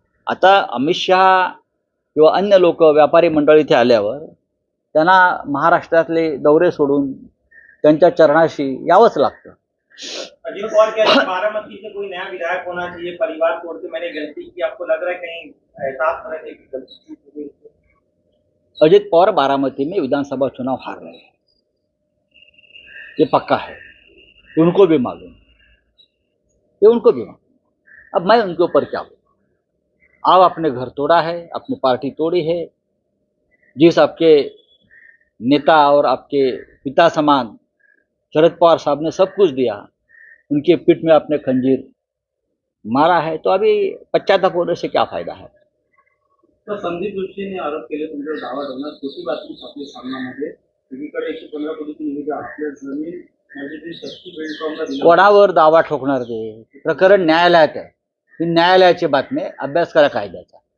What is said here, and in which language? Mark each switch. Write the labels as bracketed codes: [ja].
[mr] आता अमित शहा किंवा अन्य लोक व्यापारी मंडळ इथे आल्यावर त्यांना महाराष्ट्रातले दौरे सोडून त्यांच्या चरणाशी यावंच लागतं. [hi] अजीत पवार कह रहे हैं बारामती से कोई नया विधायक होना चाहिए, परिवार तोड़ते मैंने गलती की, आपको लग रहा है कहीं एहसास हो रहा है कि गलती की? अजित पवार बारामती में विधानसभा चुनाव हार रहे हैं, ये पक्का है, उनको भी मालूम, ये उनको भी मालूम. अब मैं उनके ऊपर क्या बोलूं? आप आपने घर तोड़ा है, अपनी पार्टी तोड़ी है, जिस आपके नेता और आपके पिता समान शरद पवार साहब ने सब कुछ दिया, उनके पीठ में आपने खंजीर मारा है, तो अभी पश्चाताप होने से क्या फायदा है? [mr] तर संदीप जोशीने आरोप केले तुमच्यावर दावा ठेवणार खोटी बातमी छापली सामनामध्ये, एकीकडे 115 कोटीची निविदा आपल्या जमीन म्हणजे ती शक्ती बिल्डकॉमला दिली. कोणावर दावा ठोकणार ते? प्रकरण न्यायालयात आहे, ही न्यायालयाची बातमी, अभ्यास करा कायद्याचा.